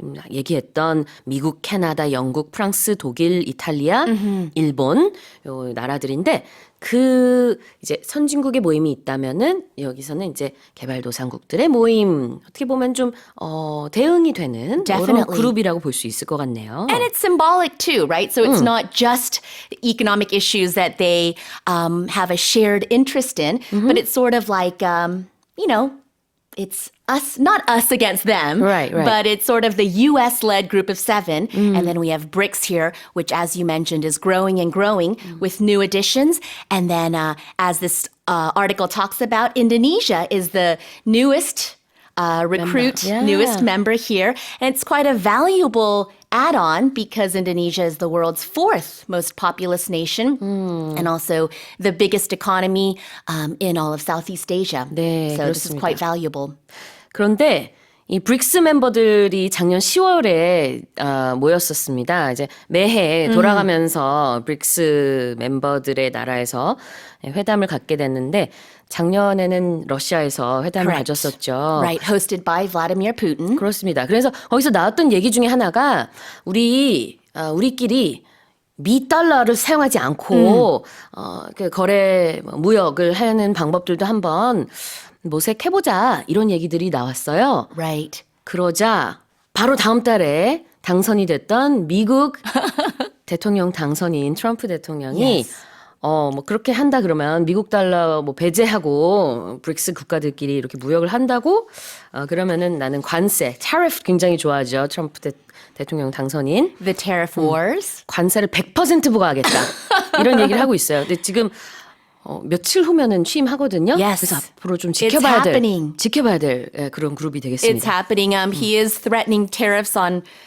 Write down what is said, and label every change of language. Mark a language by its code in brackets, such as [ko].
[ko] 얘기했던 미국, 캐나다, 영국, 프랑스, 독일, 이탈리아, 일본 요 나라들인데 그 이제 선진국의 모임이 있다면은 여기서는 이제 개발도상국들의 모임 어떻게 보면 좀 대응이 되는 그런 [en] Definitely. [ko] 그룹이라고 볼 수 있을 것 같네요. [en] And it's symbolic too, right? So it's not just economic issues that they have a shared interest in, but it's sort of like, it's us, not us against them, Right. but it's sort of the US-led group of 7. And then we have BRICS here, which, as you mentioned, is growing and growing with new additions. And then, as this article talks about, Indonesia is the newest recruit, Yeah. newest member here. And it's quite a valuable add-on because Indonesia is the world's 4th most populous nation and also the biggest economy in all of Southeast Asia. [ko] 네, [en] so this is [ko] 그렇습니다. [en] quite valuable. [ko] 그런데 이 브릭스 멤버들이 작년 10월에 모였었습니다. 이제 매해 돌아가면서 브릭스 멤버들의 나라에서 회담을 갖게 됐는데 작년에는 러시아에서 회담을 [en] Correct. [ko] 가졌었죠. [en] Right, hosted by Vladimir Putin. [ko] 그렇습니다. 그래서 거기서 나왔던 얘기 중에 하나가 우리끼리 미달러를 사용하지 않고 그 거래 무역을 하는 방법들도 한번 모색해보자 이런 얘기들이 나왔어요. [en] Right. [ko] 그러자 바로 다음 달에 당선이 됐던 미국 대통령 당선인 트럼프 대통령이 뭐 그렇게 한다 그러면 미국 달러 뭐 배제하고 브릭스 국가들끼리 이렇게 무역을 한다고 그러면은 나는 관세, tariff 굉장히 좋아하죠. 트럼프 대통령 당선인. [en] The tariff wars. [ko] 관세를 100% 부과하겠다. 이런 얘기를 하고 있어요. 근데 지금 며칠 후면은 취임하거든요. [en] Yes. [ko] 그래서 앞으로 좀 [en] It's happening. [ko] 지켜봐야 될 그런 그룹이 되겠습니다. [en] It's happening. He is threatening tariffs on,